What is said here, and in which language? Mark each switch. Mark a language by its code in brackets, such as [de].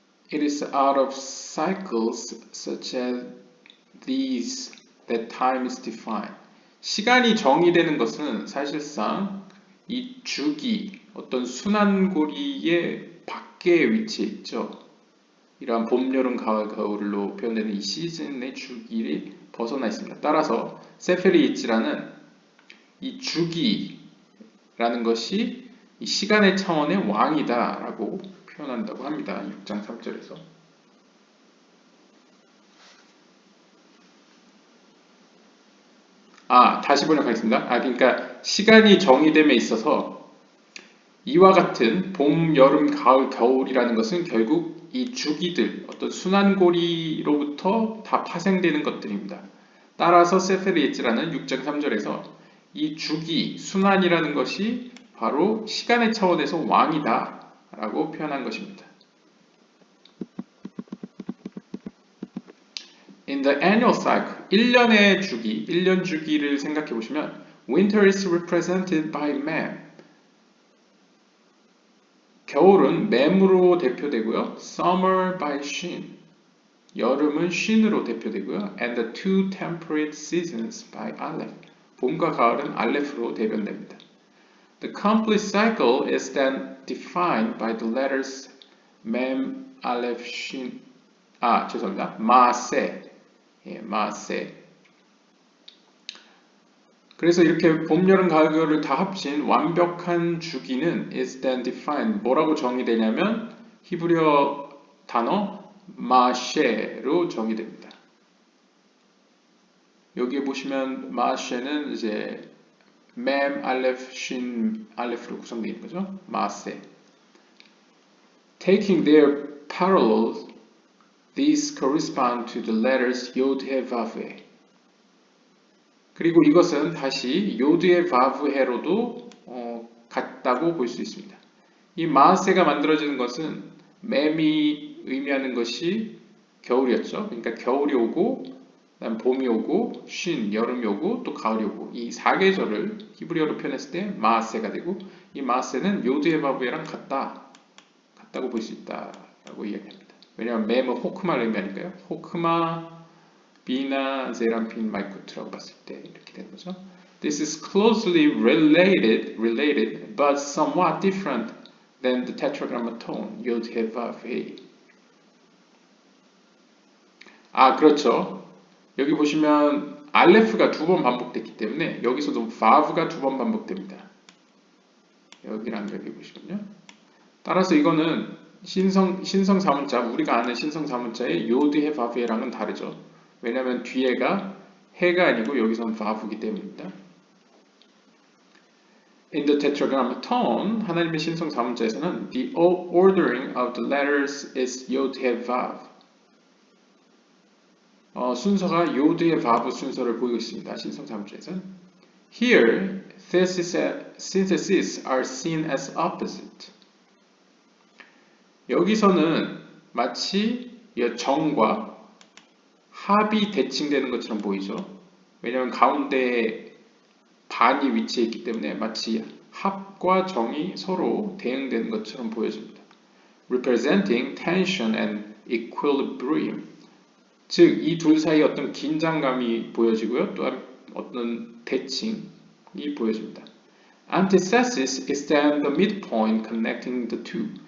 [en] It is out of cycles such as these that time is defined. [ko] 시간이 정의되는 것은 사실상 이 주기, 어떤 순환고리의 밖에 위치해 있죠. 이러한 봄, 여름, 가을, 겨울로 표현되는 이 시즌의 주기를 벗어나 있습니다. 따라서 세페리이츠라는 이 주기라는 것이 이 시간의 차원의 왕이다 라고 표현한다고 합니다. 6장 3절에서. 다시 번역하겠습니다. 그러니까 시간이 정의됨에 있어서 이와 같은 봄, 여름, 가을, 겨울이라는 것은 결국 이 주기들, 어떤 순환고리로부터 다 파생되는 것들입니다. 따라서 세페리에츠라는 6장 3절에서 이 주기, 순환이라는 것이 바로 시간의 차원에서 왕이다 라고 표현한 것입니다. [en] In the annual cycle, [ko] 1년의 주기, 1년 주기를 생각해 보시면 [en] Winter is represented by man. [ko] 겨울은 맴으로 대표되고요. [en] Summer by shin. [ko] 여름은 shin으로 대표되고요. [en] And the two temperate seasons by aleph. [ko] 봄과 가을은 알레프로 대변됩니다. [en] The complete cycle is then defined by the letters mem, aleph, shin. [ko] 죄송합니다. 마세. 마세. 그래서 이렇게 봄, 여름, 가을, 겨울을 다 합친 완벽한 주기는 [en] is then defined. [ko] 뭐라고 정의되냐면 히브리어 단어 마셰로 정의됩니다. 여기에 보시면 마셰는 이제 맴, 알레프, 신, 알레프로 구성되어 있는 거죠. 마세. [en] Taking their parallels, these correspond to the letters Yod, He, Vav, He. [ko] 그리고 이것은 다시 요드의 바브헤로도 같다고 볼 수 있습니다. 이 마세가 만들어지는 것은 맴이 의미하는 것이 겨울이었죠. 그러니까 겨울이 오고 그다음 봄이 오고 쉰 여름이 오고 또 가을이 오고 이 4계절을 히브리어로 표현했을 때 마세가 되고 이 마세는 요드의 바브헤랑 같다고 볼 수 있다라고 이야기합니다. 왜냐하면 맴은 호크마를 의미하니까요. 호크마 비나 제람핀 마이쿠트라고 봤을 때 이렇게 되는 거죠. [en] This is closely related, but somewhat different than the tetragrammaton Yod He Vav He. [ko] 그렇죠. 여기 보시면 알레프가 2번 반복됐기 때문에 여기서도 바브가 2번 반복됩니다. 여기랑 여기 보시면요. 따라서 이거는 신성 사문자, 우리가 아는 신성 사문자의 요드 해 바브해랑은 다르죠. 왜냐하면 뒤에가 해가 아니고 여기서는 바브이기 때문입니다. [en] In the tetragrammaton, [ko] 하나님의 신성 사문자에서는 [en] the ordering of the letters is yod he vav. [ko] 순서가 요드 해 바브 순서를 보이고 있습니다. 신성 사문자에서는. [en] Here, syntheses are seen as opposite. [ko] 여기서는 마치 정과 합이 대칭되는 것처럼 보이죠. 왜냐하면 가운데 반이 위치해 있기 때문에 마치 합과 정이 서로 대응되는 것처럼 보여집니다. [en] Representing tension and equilibrium. [ko] 즉, 이 둘 사이에 어떤 긴장감이 보여지고요. 또한 어떤 대칭이 보여집니다. [en] Antithesis is then the midpoint connecting the two.